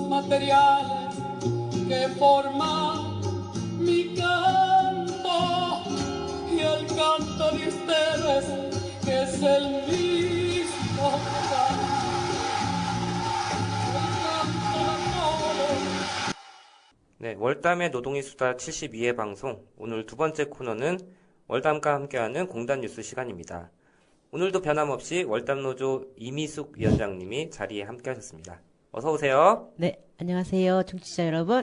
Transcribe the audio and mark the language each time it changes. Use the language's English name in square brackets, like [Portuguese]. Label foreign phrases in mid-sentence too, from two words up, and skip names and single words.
[Spanish] materiales que forman mi canto y el canto de ustedes que es el mismo canto. [Korean] 네, 월담의 노동의 수다 72회 방송. 오늘 두 번째 코너는 월담과 함께하는 공단 뉴스 시간입니다. 오늘도 변함없이 월담노조 이미숙 위원장님이 자리에 함께하셨습니다. 어서 오세요. 네, 안녕하세요. 청취자 여러분.